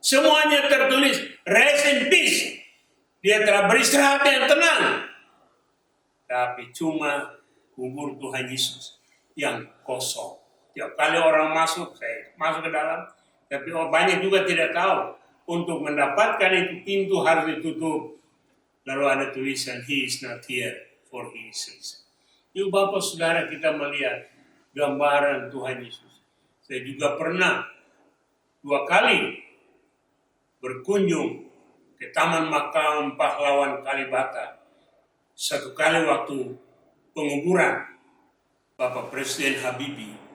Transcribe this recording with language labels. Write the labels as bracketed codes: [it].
[id] Semuanya tertulis, [en] rest in peace. [id] Dia telah beristirahat yang tenang. Tapi cuma kubur Tuhan Yesus yang kosong. Tiap kali orang masuk, saya masuk ke dalam. Tapi banyak juga tidak tahu. Untuk mendapatkan itu pintu harus ditutup. Lalu ada tulisan, [en] He is not here, for he is risen. [id] Yuk Bapak Saudara, kita melihat gambaran Tuhan Yesus. Saya juga pernah 2 kali berkunjung ke Taman Makam Pahlawan Kalibata. 1 kali waktu penguburan Bapak Presiden Habibie.